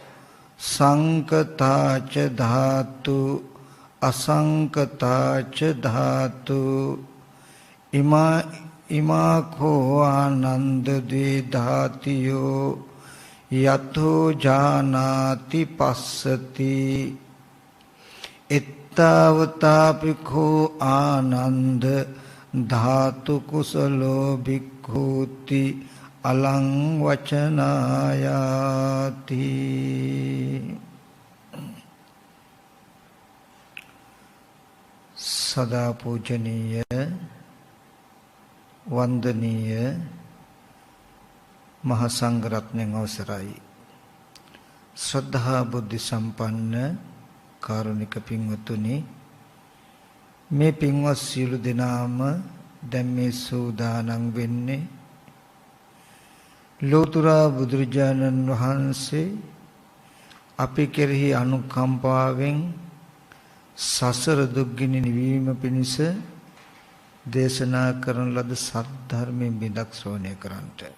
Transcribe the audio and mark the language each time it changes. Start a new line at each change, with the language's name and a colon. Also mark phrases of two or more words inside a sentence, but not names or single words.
Pali: සංකතාච ධාතු අසංකතාච ධාතු ඉමා කෝ ආනන්ද ද්වේ ධාතියෝ යතෝ ජානාති පස්සති එත්තාවතාපිකෝ ආනන්ද ධාතු කුසලෝ භික්ඛූති අලං වචනායාති.
Sinhala: සදා පූජනීය වන්දනීය මහා සංඝ රත්නයන් අවසරයි. ශ්‍රද්ධා බුද්ධ සම්පන්න කාරුණික පින්වතුනි, මේ පින්වත් සියලු දෙනාම දැන් මේ සූදානම් වෙන්නේ ලෝතර බුදුරජාණන් වහන්සේ අපි කෙරෙහි අනුකම්පාවෙන් සසර දුක්ගිනි නිවීම පිණිස දේශනා කරන ලද සත්‍ය ධර්මයෙන් බිඳක් ශ්‍රවණය කරන්ට.